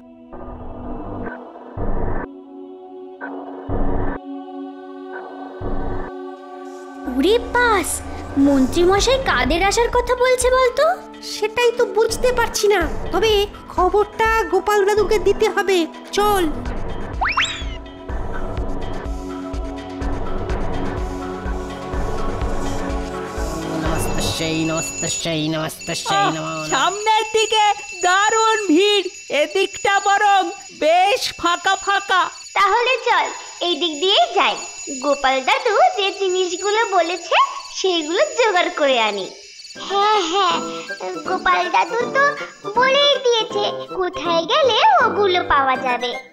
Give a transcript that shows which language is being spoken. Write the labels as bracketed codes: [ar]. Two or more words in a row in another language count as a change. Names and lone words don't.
[bn] উরে পাস, মন্ত্রীমশাই কাদের আসার কথা বলছে বলতো? সেটাই তো বুঝতে পারছি না, তবে খবরটা গোপাল দাদুকে দিতে হবে। চল। [sa] नमस्तस्यै नमस्तस्यै नमस्तस्यै नमो नमः। [bn] সামনের দিকে দারুণ ভিড়, এদিকটা বরং বেশ ফাঁকা ফাঁকা। তাহলে চল এই দিক দিয়েই যাই। গোপাল দাদু যে জিনিসগুলো বলেছে সেগুলো জোগাড় করে আনি। হ্যাঁ হ্যাঁ, গোপাল দাদু তো বলেই দিয়েছে কোথায় গেলে ওগুলো পাওয়া যাবে।